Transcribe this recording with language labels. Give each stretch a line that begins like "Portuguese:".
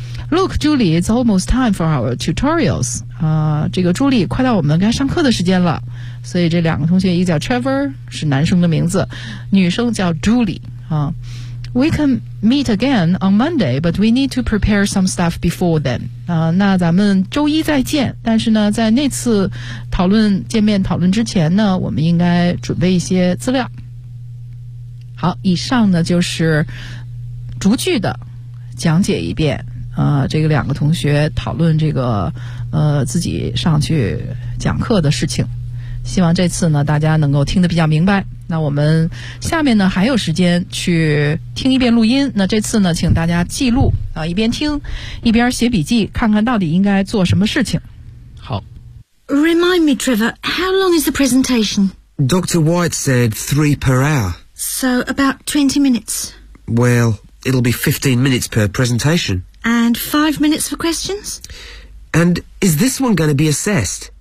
English: Look, Julie, it's almost time for our tutorials.
Chinese: 这个朱莉快到我们该上课的时间了。所以这两个同学，一个叫 Trevor， 是男生的名字，女生叫 Julie。
English: We can meet again on Monday, but we need to prepare some stuff before then.
Chinese: 那咱们周一再见，但是呢，在那次见面讨论之前呢，我们应该准备一些资料。好，以上呢就是逐句的讲解一遍。这个两个同学讨论这个自己上去讲课的事情，希望这次呢大家能够听得比较明白。那我们下面呢还有时间去听一遍录音，那这次呢请大家记录啊，一边听一边写笔记，看看到底应该做什么事情。好。
English: Remind me, Trevor, how long is the presentation? Dr. White said 3 per hour. So about 20 minutes. Well, it'll be 15 minutes per presentation. And 5 minutes for questions? And is this one going to be assessed?